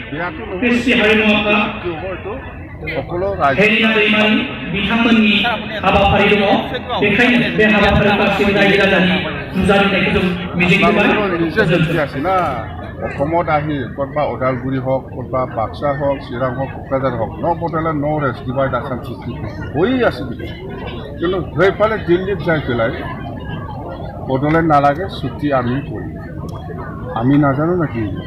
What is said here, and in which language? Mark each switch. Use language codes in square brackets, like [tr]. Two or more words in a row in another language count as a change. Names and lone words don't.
[brx] बेयाथ' क्रिस्टि हारिमु आफाद [as] সকলো ৰাজ্য [brx] हेलिना दैमारि बिथांमोननि हाबाफारि दङ बेखायनो बे हाबाफारिखौ गासैबो रायजो राजानि नुजाथिनायखौ जों मिजिंथिबाय [as] নিজে জড়িত আছে না অসমত আহি ক'ৰবা ওদালগুৰি হওক ক'ৰবা বাক্সা হওক চিৰাং হওক কোকৰাঝাৰ হওক বটলেণ্ড ৰেষ্ট ডিভাইড আসাম চুক্তি হৈ আছে কিন্তু সেইফালে দিল্লীত যাই পেলাই বটলেণ্ড নালাগে চুক্তি আমি কৰিম আমি নাজানো নাকি